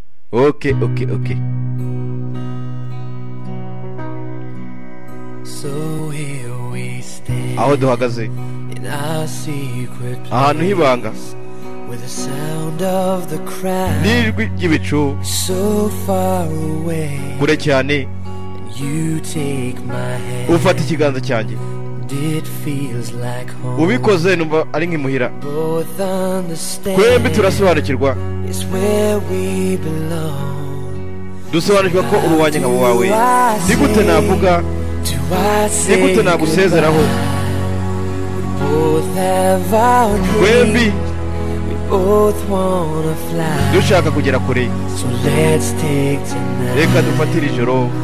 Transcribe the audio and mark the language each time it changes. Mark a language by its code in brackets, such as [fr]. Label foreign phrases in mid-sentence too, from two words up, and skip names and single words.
[en] Okay. So here we stay [rw] aho duhagaze [en] in our secret [rw] ahantu hibanga [en] place with the sound of the crowd [rw] n'ijwi ry'ibicu [en] so far away [rw] kure cyane [en] and you take my hand [rw] ufata ikiganza cyanjye [en] it feels like home [rw] ubikoze numva ari nk'imuhira [en] both understand [rw] twembi turasobanukirwa [en] it's where we belong [rw] dusobanukirwa ko uri uwanjye nkabo wawe ni gute navuga ni gute nagusezeraho twembi dushaka kugera kure reka dufatire ijoro